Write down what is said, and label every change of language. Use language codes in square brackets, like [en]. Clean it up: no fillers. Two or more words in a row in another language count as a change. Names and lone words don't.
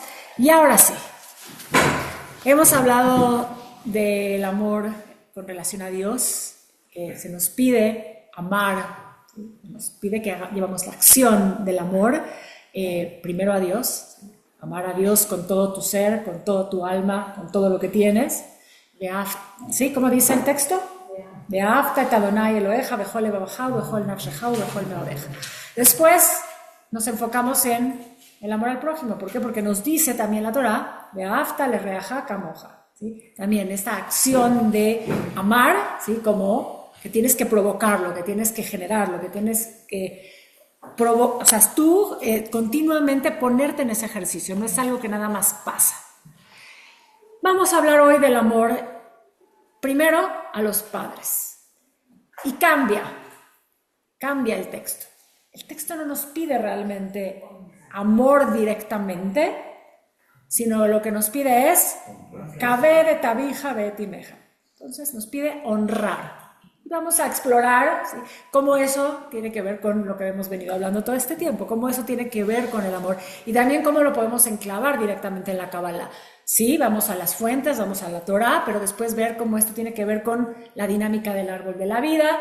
[es] Y ahora sí, hemos hablado del amor con relación a Dios, que se nos pide amar, nos pide que llevamos la acción del amor, primero a Dios, amar a Dios con todo tu ser, con todo tu alma, con todo lo que tienes. ¿Sí? ¿Cómo dice el texto? [he] ואהבת את אדני אלהיך בכל לבבך ובכל נפשך ובכל מאדך. [es] Después nos enfocamos en el amor al prójimo. ¿Por qué? Porque nos dice también la Torá, [he] ואהבת לרעך כמוך. [es] ¿Sí? También esta acción de amar, ¿sí? Como que tienes que provocarlo, que tienes que generarlo, que tienes que o sea, tú continuamente ponerte en ese ejercicio, no es algo que nada más pasa. Vamos a hablar hoy del amor primero a los padres y cambia el texto. El texto no nos pide realmente amor directamente, sino lo que nos pide es [he] כבד את אביך ואת אמך. [es] Entonces nos pide honrar. Y vamos a explorar, ¿sí?, cómo eso tiene que ver con lo que hemos venido hablando todo este tiempo, cómo eso tiene que ver con el amor y también cómo lo podemos enclavar directamente en la Kabbalah. Sí, vamos a las fuentes, vamos a la Torá, pero después ver cómo esto tiene que ver con la dinámica del árbol de la vida.